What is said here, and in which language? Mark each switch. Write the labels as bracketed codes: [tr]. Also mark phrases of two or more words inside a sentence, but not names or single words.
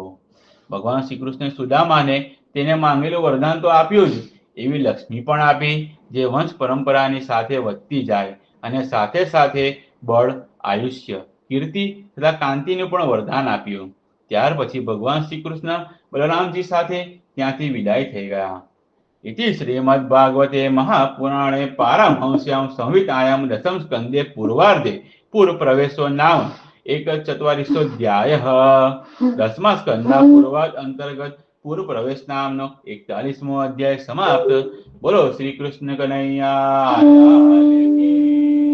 [gu] ભગવાન શ્રી કૃષ્ણે સુદામાને તેને માંગેલું વરદાન તો આપ્યું જ, એવી લક્ષ્મી પણ આપી, જે વંશ પરંપરાની સાથે વધતી જાય અને સાથે સાથે બળ, આયુષ્ય, કીર્તિ તથા કાંતિનું પણ વરદાન આપ્યું. ત્યાર પછી ભગવાન શ્રી કૃષ્ણ બલરામજી સાથે ત્યાંથી વિદાય થઈ ગયા. [sa] इति श्रीमद्भागवते महापुराणे पारमहंस्यां संहितायां दशम स्कन्धे पूर्वार्धे पूर्वप्रवेशो नाम 140 [gu] દસમા સ્કન્ધા પૂર્વાર્ધ અંતર્ગત પૂર્વ પ્રવેશ નામનો 41મો અધ્યાય સમાપ્ત. [hi] बोलो श्री कृष्ण कन्हैया लाल की